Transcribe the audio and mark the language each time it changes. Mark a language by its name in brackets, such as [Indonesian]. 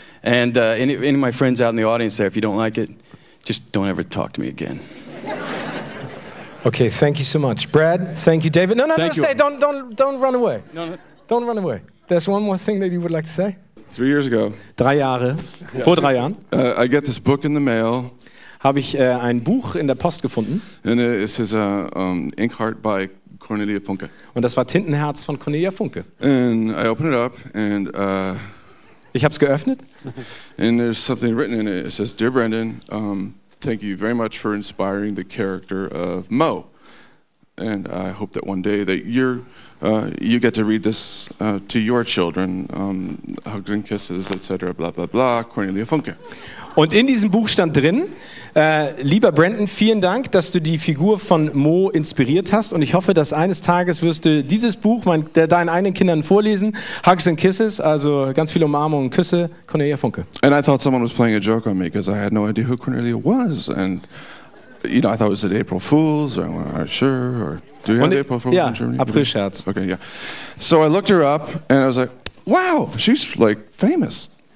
[English] And any of my friends out in the audience there, if you don't like it, just don't ever talk to me again. Okay, thank you so much. Brad, thank you, David. No, stay. Don't run away. No. Don't run away. There's one more thing that you would like to say? 3 years ago. [German] 3 Jahre. Vor 3 Jahren. [English] I get this book in the mail. [German] Habe ich ein Buch in der Post gefunden. [English] And it says Inkheart by Cornelia Funke. [German] Und das war Tintenherz von Cornelia Funke. [English] And I open it up and [German] ich habe es geöffnet. [English] And there's something written in it. It says, "Dear Brendan, thank you very much for inspiring the character of Mo." and I hope that one day that you get to read this to your children. Hugs and kisses, etc. Bla bla bla. Cornelia Funke. [German] Und in diesem Buch stand drin, lieber Brandon, vielen Dank, dass du die Figur von Mo inspiriert hast und ich hoffe, dass eines Tages wirst du dieses Buch deinen eigenen Kindern vorlesen. [English] Hugs and Kisses, [German] also ganz viele Umarmungen und Küsse, Cornelia Funke. [English] And I thought someone was playing a joke on me because I had no idea who Cornelia was, and I thought it was an April Fool's, or sure, or do you have April Fool's in Germany? [German] Aprilscherz. [English] Okay, yeah. So I looked her up and I was like, wow, she's like famous.